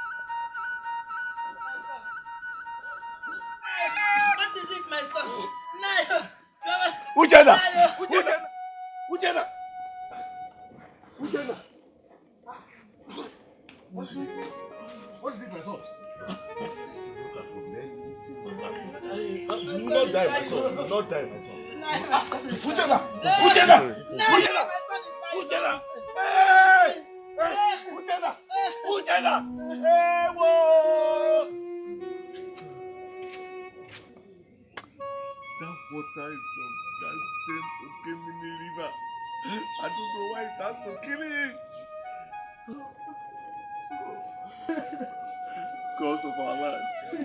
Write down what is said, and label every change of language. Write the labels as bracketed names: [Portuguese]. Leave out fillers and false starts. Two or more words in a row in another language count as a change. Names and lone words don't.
[English] What is it, my son? Nayo! Ujena! Ujena! Ujena! Ujena! What is it, my son? You will not die, my son. You will not die, my son. Ujena! Ujena! Ujena! Ujena! Hey! Hey! Ujena! Ujena! Hey! Whoa! That water is from that same Okemini river. I don't know why it has to kill him. Because of our lives.